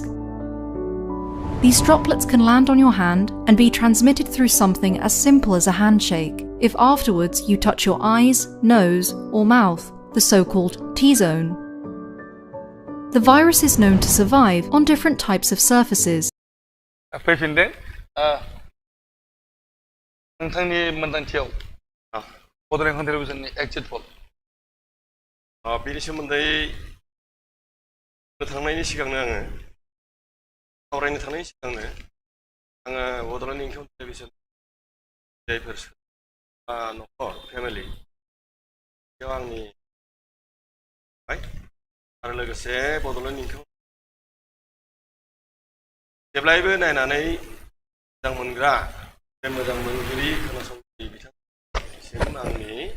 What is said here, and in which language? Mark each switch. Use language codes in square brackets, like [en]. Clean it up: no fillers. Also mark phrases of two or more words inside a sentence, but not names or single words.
[en] These droplets can land on your hand and be transmitted through something as simple as a handshake, if afterwards you touch your eyes, nose, or mouth, the so-called T-zone. The virus is known to survive on different types of surfaces. [brx] नोंथांनि मोनदांथियाव बड'लेण्ड इंखं टेलिभिजननि [en] exit poll [brx] बेनि सोमोन्दै थांनायनि सिगांनो आङो सावरायनो थांनायनि सिगांनो आङो बड'लेण्ड इंखं टेलिभिजन जायफोर नखर फेमिलि बेयाव आंनि आरो लोगोसे बड'लेण्ड इंखं जेब्लायबो नायनानै मोजां मोनग्रा मोजां मोनगिरि खोनासंगिरि बिथांनिसिम आंनि